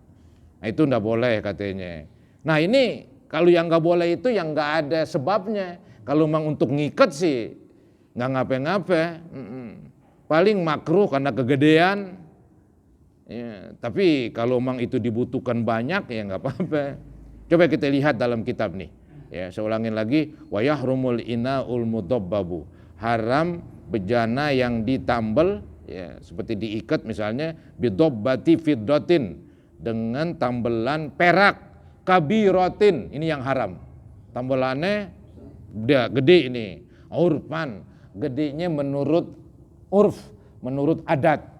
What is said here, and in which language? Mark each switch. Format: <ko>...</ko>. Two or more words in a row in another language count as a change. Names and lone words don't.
<id>Nah itu nggak boleh katanya. Nah ini kalau yang nggak boleh itu yang nggak ada sebabnya. Kalau memang untuk ngikat sih nggak ngapa-ngapa. Paling makruh karena kegedean. Ya, tapi kalau memang itu dibutuhkan banyak ya nggak apa-apa. Coba kita lihat dalam kitab nih. Ya, saya ulangin lagi,</id> <ar>ويحرم الإناء المضبب,</ar> <id>haram bejana yang ditambel, ya seperti diikat misalnya,</id> <ar>بضبة فضة,</ar> <id>dengan tambelan perak, kabiratin, ini yang haram. Tambelannya gede ini, urfan, gedenya menurut urf, menurut adat.</id>